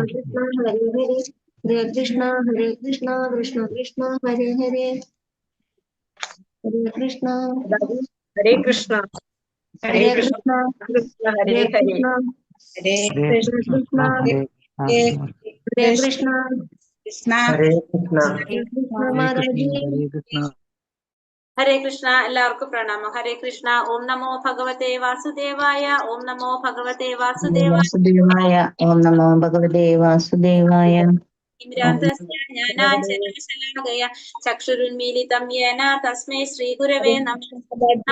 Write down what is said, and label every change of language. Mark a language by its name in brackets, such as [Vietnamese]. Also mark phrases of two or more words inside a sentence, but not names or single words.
[Sanskrit] Krishna Krishna, Hare Hare, Hare Krishna, Hare Krishna, Krishna Krishna, Hare Hare, Hare Krishna, Hare Krishna, Hare Hare Krishna, Krishna, Krishna Hare Hare Hare, Krishna, Hare Hare Hare Krishna, Krishna, Hare Krishna, Hare Krishna, Krishna, Hare Krishna. Hare Krishna, Hare Maharaji. Krishna, Hare Krishna. ഹരേ കൃഷ്ണ. [Malayalam] എല്ലാവർക്കും പ്രണാമം. [Sanskrit] ഹരേ കൃഷ്ണ. ഓം നമോ ഭഗവതേ വാസുദേവായ. ഓം നമോ ഭഗവതേ വാസുദേവായ. വാസുദേവായ. ഓം നമോ ഭഗവതേ വാസുദേവായ. ജ്ഞാനാഞ്ജനശലാകയ ചക്ഷുരുന്മീലിതം യേന തസ്മൈ ശ്രീഗുരവേ നമഃ.